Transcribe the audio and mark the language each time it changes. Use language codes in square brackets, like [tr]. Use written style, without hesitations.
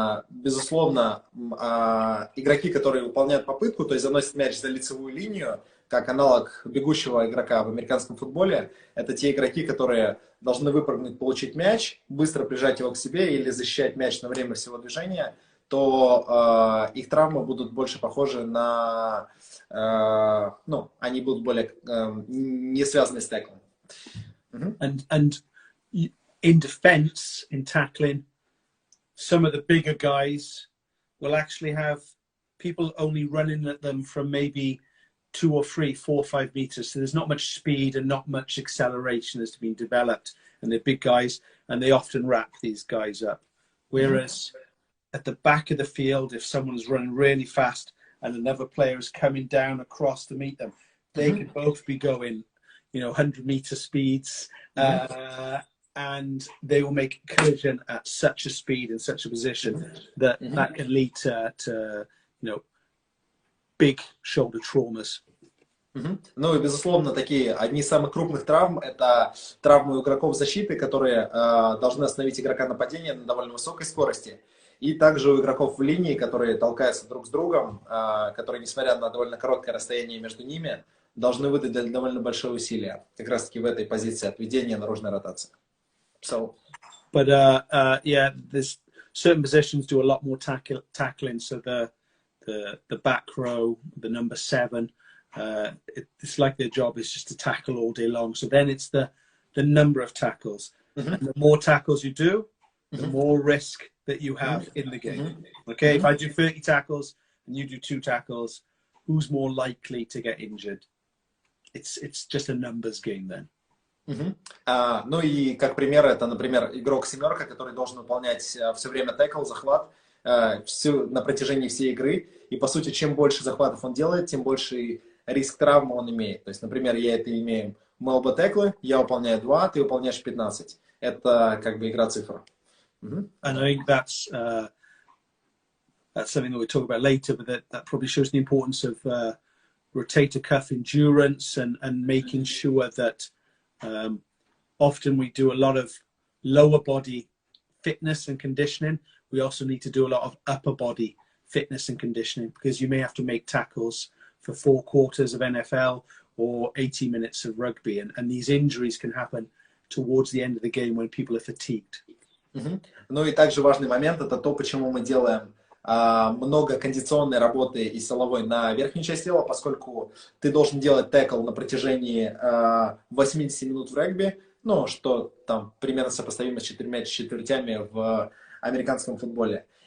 [ru] Безусловно, игроки, которые выполняют попытку, то есть заносят мяч за лицевую линию, как аналог бегущего игрока в американском футболе, это те игроки, которые должны выпрыгнуть, получить мяч, быстро прижать его к себе или защищать мяч на время всего движения, то их травмы будут больше похожи на... они будут более не связаны с теклом. [en] And in defense, in tackling, some of the bigger guys will actually have people only running at them from maybe 2 or 3, 4, 5 meters. So there's not much speed and not much acceleration that's been developed. And they're big guys, and they often wrap these guys up. Whereas at the back of the field, if someone's running really fast and another player is coming down across to meet them, they could both be going 100-meter speeds, and they will make a collision at such a speed and such a position that can lead to big shoulder traumas. [ru] Ну и, безусловно, одни из самых крупных травм – это травмы у игроков защиты, которые должны остановить игрока нападения на довольно высокой скорости. И также у игроков в линии, которые толкаются друг с другом, которые, несмотря на довольно короткое расстояние между ними, должны выдать довольно большое усилие, как раз-таки в этой позиции отведения наружной ротации. [en] But there's certain positions do a lot more tackling. So the back row, the number 7, it's like their job is just to tackle all day long. So then it's the number of tackles, and the more tackles you do, the more risk that you have in the game. Okay, if I do 30 tackles and you do 2 tackles, who's more likely to get injured? It's just a numbers game then. [ru] Ну и как пример, это, например, игрок-семерка, который должен выполнять все время текл, захват на протяжении всей игры. И, по сути, чем больше захватов он делает, тем больше риск травмы он имеет. То есть, например, мы оба теклы, я выполняю 2, ты выполняешь 15. Это как бы игра цифр. [en] And I think that's something that we'll talk about later, but that probably shows the importance of rotator cuff endurance and making sure that often we do a lot of lower body fitness and conditioning. We also need to do a lot of upper body fitness and conditioning, because you may have to make tackles for 4 quarters of NFL or 80 minutes of rugby. And these injuries can happen towards the end of the game when people are fatigued. [ru] Ну и также важный момент — это то, почему мы делаем много кондиционной работы и силовой на верхней части тела, поскольку ты должен делать тэкл на протяжении 80 минут в регби, ну, что там примерно сопоставимо с 4 четвертями в американском футболе.